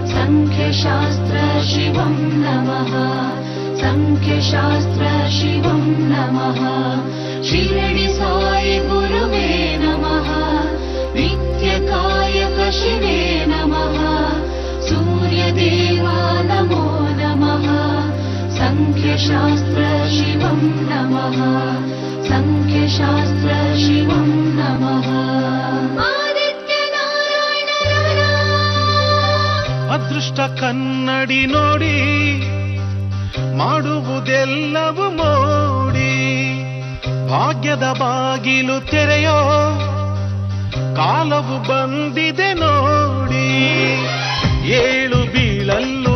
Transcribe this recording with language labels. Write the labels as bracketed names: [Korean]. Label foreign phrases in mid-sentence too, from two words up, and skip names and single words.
[Sanskrit] संख्यशास्त्र शिवं नमः संख्यशास्त्र शिवं नमः शिरडि साई गुरुवे नमः नित्यकायक शिवे नमः सूर्यदेवा नमो नमः संख्यशास्त्र शिवं नमः संख्यशास्त्र शिवं नमः [Kannada] ಅದೃಷ್ಟ ಕನ್ನಡಿ ನೋಡಿ ಮಾಡುವುದೆಲ್ಲವೂ ಮೋಡಿ ಭಾಗ್ಯದ ಬಾಗಿಲು ತೆರೆಯೋ ಕಾಲವು ಬಂದಿದೆ ನೋಡಿ ಏಳು ಬೀಳಲ್ಲೂ